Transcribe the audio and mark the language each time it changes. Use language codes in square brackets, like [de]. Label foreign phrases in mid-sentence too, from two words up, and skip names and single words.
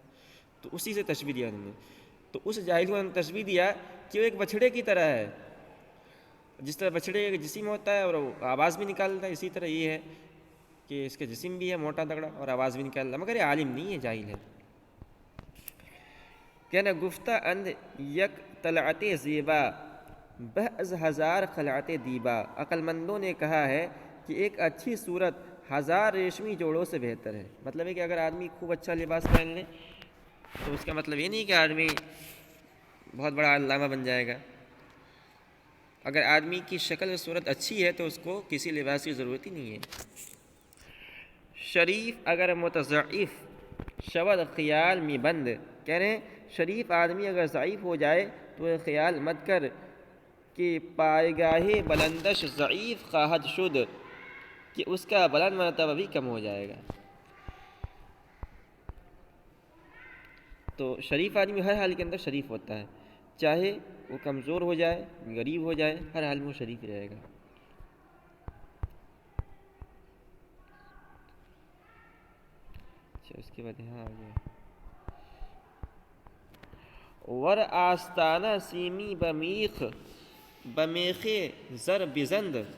[ur] تو اسی سے تشبیہ دیا انہوں نے. تو اس جاہل کو انہوں نے تشبیہ دیا کہ وہ ایک بچھڑے کی طرح ہے. جس طرح بچھڑے کا جسم ہوتا ہے اور وہ آواز بھی نکالتا ہے، اسی طرح یہ ہے کہ اس کا جسم بھی ہے موٹا تگڑا اور آواز بھی نکالتا ہے، مگر یہ عالم نہیں ہے، جاہل ہے. [fa] کہنا گفتہ اند یک طلعت زیبا بہ از ہزار خلعت دیبا. [ur] عقل مندوں نے کہا ہے کہ ایک اچھی صورت 1000 ریشمی جوڑوں سے بہتر ہے. مطلب ہے کہ اگر آدمی خوب اچھا لباس پہن لے تو اس کا مطلب یہ نہیں کہ آدمی بہت بڑا علامہ بن جائے گا. اگر آدمی کی شکل و صورت اچھی ہے تو اس کو کسی لباس کی ضرورت ہی نہیں ہے. [fa] شریف اگر متضعف شود خیال میں بند. [ur] کہہ رہے ہیں شریف آدمی اگر ضعیف ہو جائے تو یہ خیال مت کر کہ [fa] پائے گاہ بلندش ضعیف خواہد شد، [ur] کہ اس کا بلند مرتبہ بھی کم ہو جائے گا. تو شریف آدمی ہر حال کے اندر شریف ہوتا ہے، چاہے وہ کمزور ہو جائے غریب ہو جائے، ہر حال میں وہ شریف ہی رہے گا. اچھا اس کے بعد یہاں آ گیا [fa] ور آستانہ سیمی بمیخ زر بزند.